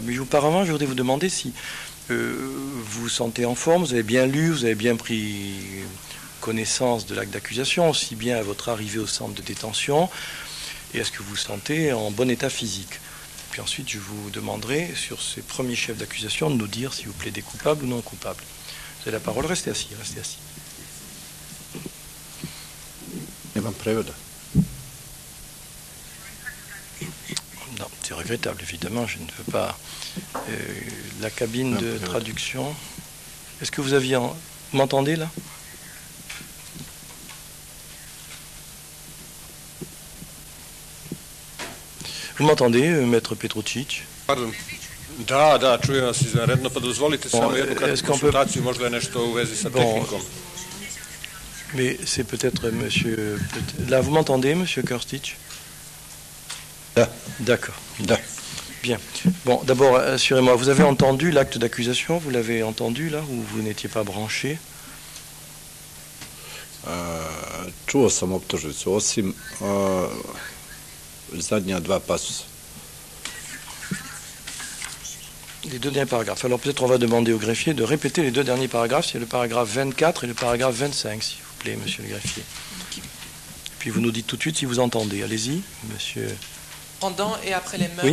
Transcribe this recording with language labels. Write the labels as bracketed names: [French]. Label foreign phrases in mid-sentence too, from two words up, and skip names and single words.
[French] Mais auparavant, je voudrais vous demander si vous vous sentez en forme, vous avez bien lu, vous avez bien pris connaissance de l'acte d'accusation, aussi bien à votre arrivée au centre de détention, et est-ce que vous vous sentez en bon état physique. Puis ensuite, je vous demanderai, sur ces premiers chefs d'accusation, de nous dire si vous plaidez coupable ou non coupable. Vous avez la parole, restez assis, restez assis. [Serbian] Nemam prevoda. [French] Non, c'est regrettable, évidemment, je ne veux pas. La cabine de traduction. Est-ce que vous m'entendez là? Vous m'entendez, maître Petručić? Pardon. [Serbian] Da, čujem vas izvanredno, pa dozvolite samo jednu kratku konsultaciju, možda je nešto u vezi sa tehnikom. [French] Mais c'est peut-être monsieur... Là, vous m'entendez, monsieur Krstić? D'accord. Bien. Bon, d'abord, assurez-moi, vous avez entendu l'acte d'accusation? Vous l'avez entendu, là, ou vous n'étiez pas branché? [Serbian] Čuo sam optužnicu, osim zadnja dva pasusa. [French] Les deux derniers paragraphes. Alors peut-être on va demander au greffier de répéter les deux derniers paragraphes. C'est le paragraphe 24 et le paragraphe 25, s'il vous plaît, monsieur le greffier. Puis vous nous dites tout de suite si vous entendez. Allez-y, monsieur. Pendant et après les meurtres.